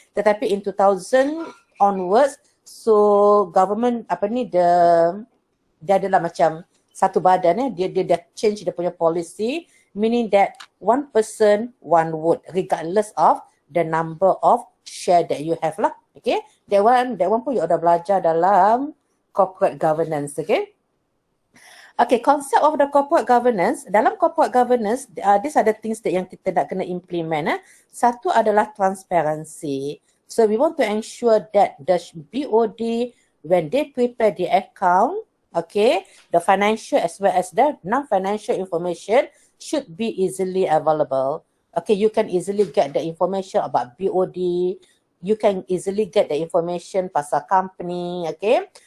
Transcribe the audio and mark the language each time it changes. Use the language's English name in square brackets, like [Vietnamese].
[Malay] Tetapi [English] in 2000 onwards, so government [Malay] dia adalah macam satu badan dia dah [English] change [Malay] dia punya [English] policy, meaning that one person one vote regardless of the number of share that you have lah. Okay, that one [Malay] pun [English] you [Malay] dah belajar dalam [English] corporate governance. Okay, concept of the corporate governance. [Malay] Dalam [English] corporate governance, these are the things that [Malay] yang kita nak kena [English] implement. [Malay] Satu adalah transparency. [English] So we want to ensure that the BOD when they prepare the account, okay, the financial as well as the non-financial information should be easily available. Okay, you can easily get the information about BOD. You can easily get the information [Malay] pasal [English] company, okay.